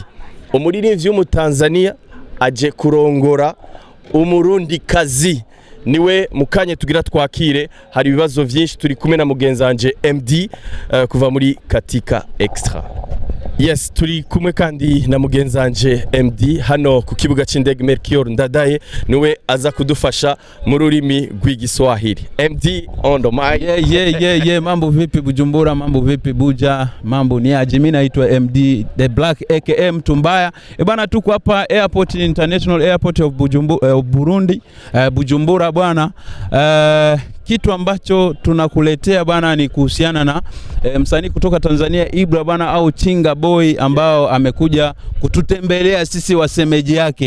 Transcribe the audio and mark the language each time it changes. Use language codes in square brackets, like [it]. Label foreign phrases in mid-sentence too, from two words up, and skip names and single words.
[rn] Umuririmbyi w'umutanzania aje kurongora umurundi kazi, niwe mukanye tugira twakire. Hari ibibazo vyinshi, turi kumwe na mugenzanje MD kuva muri Katika Extra. [en] Yes, [rn] turi kumwe kandi na mugenzanje MD hano ku kibuga c'indege Melchior Ndadaye, niwe aza kudufasha mu rurimi rw'igiswahili. [en] MD on the mic. Yeah. [sw] Mambo vipi Bujumbura, mambo vipi Buja, mambo ni aje? Mimi naitwa MD The Black aka Mtumbaya. Bana, tuko hapa airport, International Airport of Burundi, Bujumbura bwana. Kitu ambacho tunakuletea bana ni kuhusiana na msanii kutoka Tanzania Ibra bana, au Chinga Boy, ambao amekuja kututembelea sisi wasemeji yake.